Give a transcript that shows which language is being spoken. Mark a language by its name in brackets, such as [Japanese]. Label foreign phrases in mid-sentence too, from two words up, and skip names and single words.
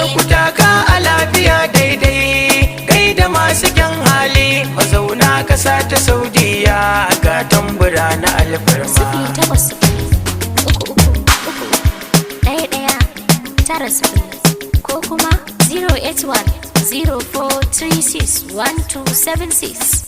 [Hausa] Ku taka a lafiya daidai, gaida masu kyan hali. Mazauna ƙasa ta Saudiya, ga tambura na alfarma. Sifili takwas sifili, uku uku uku, ɗaya ɗaya, tara sifili, ko kuma zero eight one, zero four three six, one two seven six.